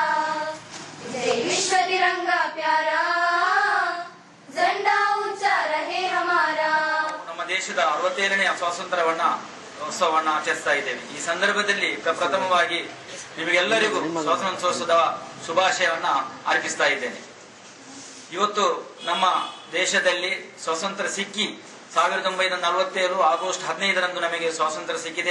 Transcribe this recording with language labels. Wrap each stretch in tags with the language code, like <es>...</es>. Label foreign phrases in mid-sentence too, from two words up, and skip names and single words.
<hi>जय विश्व तिरंगा प्यारा झंडा ऊंचा रहे हमारा.</hi> <kn>ನಮ್ಮ ದೇಶದ 67ನೇ ಸ್ವಾತಂತ್ರ್ಯವನ್ನ ಉತ್ಸವವನ್ನು ಆಚರಿಸ್ತಾ ಇದ್ದೇವೆ. ಈ ಸಂದರ್ಭದಲ್ಲಿ ಪ್ರಪ್ರಥಮವಾಗಿ ನಿಮಗೆಲ್ಲರಿಗೂ ಸ್ವಾತಂತ್ರ್ಯೋತ್ಸವದ ಶುಭಾಶಯವನ್ನ ಅರ್ಪಿಸ್ತಾ ಇದ್ದೇನೆ. ಇವತ್ತು ನಮ್ಮ ದೇಶದಲ್ಲಿ ಸ್ವಾತಂತ್ರ್ಯ ಸಿಕ್ಕಿ 1947 ಆಗಸ್ಟ್ 15ರಂದು ನಮಗೆ ಸ್ವಾತಂತ್ರ್ಯ ಸಿಕ್ಕಿದೆ.</kn>